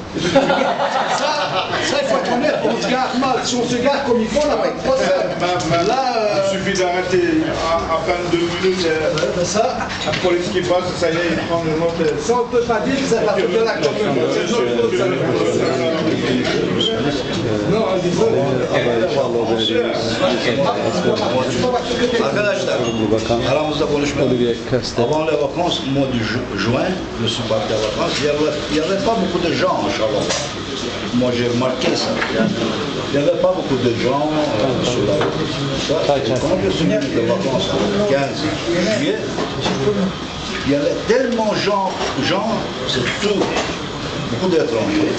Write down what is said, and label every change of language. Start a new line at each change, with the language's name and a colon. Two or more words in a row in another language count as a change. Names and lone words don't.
French: Ça, il faut être honnête, on se gare mal. Si on se gare comme il faut, on n'a pas de procès. Il suffit d'arrêter à peine 2 minutes. La police qui passe, ça y est, il prend le note. Ça, on ne peut pas dire que c'est la faute de la commune. C'est notre faute, ça. Non,
Turkish: Arkadaşlar, aramızda konuşmadık.
French: Olivier Kastar. Avant les vacances, au mois de juin, je suis parti en vacances, il n'y avait pas beaucoup de gens en Charleroi. Moi, j'ai remarqué ça. Il n'y avait pas beaucoup de gens sur la route. Quand je suis venu de vacances le 15 juillet, il y avait tellement de gens, surtout beaucoup d'étrangers.